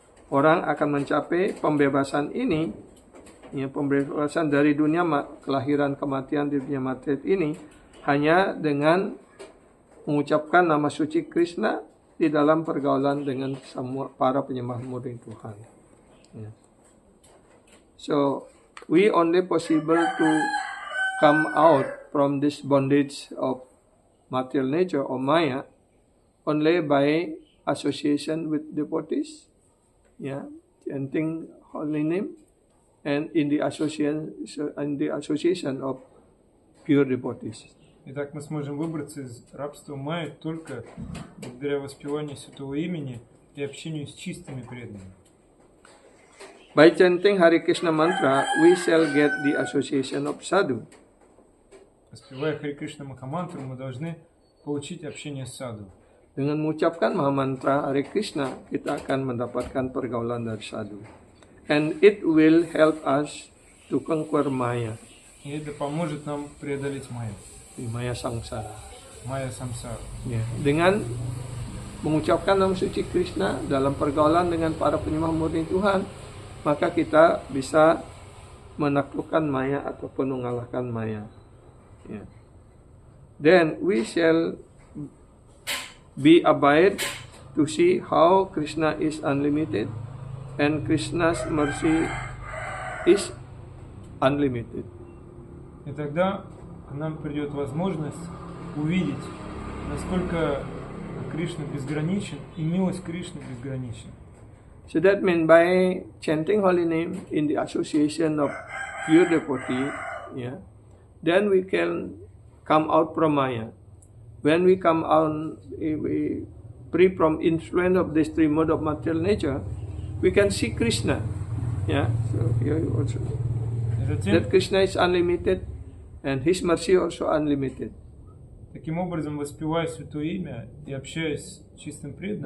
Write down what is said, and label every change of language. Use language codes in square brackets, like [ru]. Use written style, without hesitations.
[id] Orang akan mencapai pembebasan ini, ya, pembebasan dari dunia kelahiran kematian di dunia material ini hanya dengan mengucapkan nama suci Krishna di dalam pergaulan dengan semua para penyembah murni Tuhan. Ya. [en] So we only possible to come out from this bondage of material nature or maya only by association with devotees, yeah, chanting holy name, and in the association of pure devotees. [ru] Итак, мы сможем выбраться из рабства майя только благодаря воспеванию святого имени и общению с чистыми преданными. [en] By chanting Hare Krishna mantra, we shall get the association of sadhu. [ru] Воспевая Харе Кришна Махамантру, мы должны получить общение с саду. [id] Dengan mengucapkan mantra Hare Krishna, kita akan mendapatkan pergaulan dari sadhu. [en] And it will help us to conquer maya. [ru] И это поможет нам преодолеть майя. [en] Maya samsara. [ru] Майя самсара. [id] Ya, dengan mengucapkan nama suci Krishna dalam pergaulan dengan para penyembah murni Tuhan, maka kita bisa menaklukkan Maya ataupun mengalahkan Maya. Ya. [en] Then we shall be abide to see how Krishna is unlimited and Krishna's mercy is unlimited. [ru] И тогда к нам придет возможность увидеть, насколько Кришна безграничен и милость Кришны безгранична. [en] So that means by chanting holy name in the association of pure devotee, yeah, then we can come out from Maya. When we come out, we free from influence of this three mode of material nature, we can see Krishna. Yeah, so here also that Krishna is unlimited and His mercy also unlimited. [ru] Таким образом, воспевая Святое Имя и общаясь с чистым преданным,